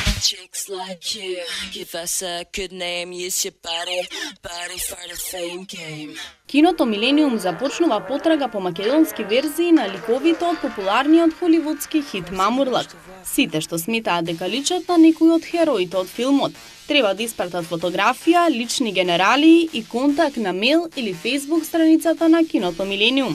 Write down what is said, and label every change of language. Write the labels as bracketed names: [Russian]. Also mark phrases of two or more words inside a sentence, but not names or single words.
[English] Chicks like you, give us a good name, use your body for the fame game. [Macedonian] Киното Милениум започнува потрага по македонски верзии на ликовите од популарниот холивудски хит Мамурлак. Сите што сметаат дека личат на некој од хероите од филмот, треба да испратат фотографија, лични генералии и контакт на мејл или Facebook страницата на Киното Милениум.